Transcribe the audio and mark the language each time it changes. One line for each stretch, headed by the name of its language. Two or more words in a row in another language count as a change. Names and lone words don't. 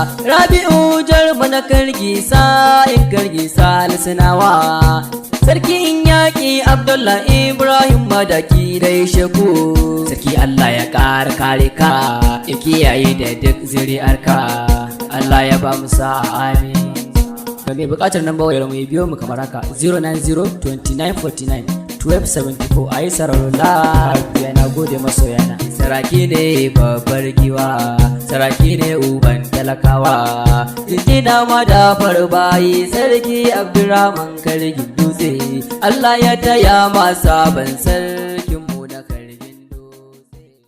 Hausa: Rabi'u Jarma na Kargi sa'in Kargi Salisinawa. Sarkin yaƙi Abdullah Ibrahim Madaki gaishe ku. Sarki Allah ya ƙara kare ka, ya kiyaye da duk zuri'arka. Allah ya ba mu sa'a, amin. Ga mai buƙatar nan wayar mu ya biyo mu kamar haka,
English: zero nine zero twenty nine forty nine twelve seventy four.
Hausa: A yi sauraro lafiya, na gode masoyana. Saraki ne babbar giwa, saraki ne uban talakawa. Jinjina ma da farbayi, sarki Abdurrahman Kargin Dutse. Allah ya taya ma sabon sarkin mu na Kargin Dutse.